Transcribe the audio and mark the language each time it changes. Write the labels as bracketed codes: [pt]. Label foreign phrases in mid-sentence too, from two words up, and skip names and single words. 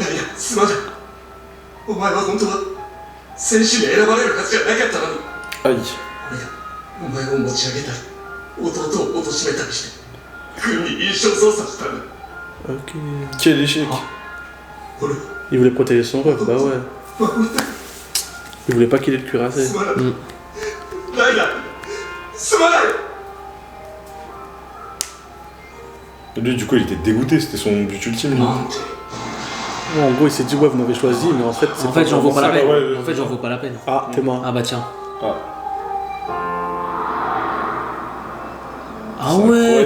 [ja] いやいや、すまない。お前は本当は戦士に選ばれるはずじゃなかったのに。 [fr] Aïe. [ja] 俺がお前を持ち上げたり、弟を貶めたりして、軍に印象操作したんだ。 [fr] Ok. Quel échec. [ja] 俺は [fr] Il voulait protéger son ref, bah ouais. [ja] 守りたい。 [fr] Il voulait pas qu'il ait le cuirassé. [ja] すまない。ライダー、すまない。 [fr] Lui, du coup, il était dégoûté, c'était son but ultime. lui. [ja] なんて。 [fr] Ouais, en gros, il s'est dit, ouais, vous m'avez choisi, mais en fait, c'est En fait, j'en vaut pas la ça, peine. ouais, En fait, j'en vaut pas la peine. Ah, t'es mort. Ah bah tiens. Ah. Ah ouais,